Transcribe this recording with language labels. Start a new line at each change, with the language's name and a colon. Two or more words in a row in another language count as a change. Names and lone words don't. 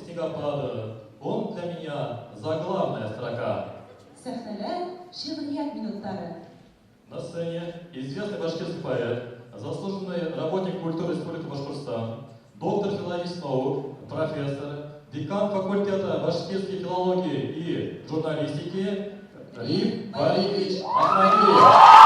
Russian: «Снегопада». Он для меня заглавная строка.
Tatar: Сәхнәләр шигърият минуттары.
Russian: На сцене известный башкирский поэт, заслуженный работник культуры Республики Башкортостан, доктор филологии наук, профессор, декан факультета башкирской филологии и журналистики Риф Валиевич Ахмадиев.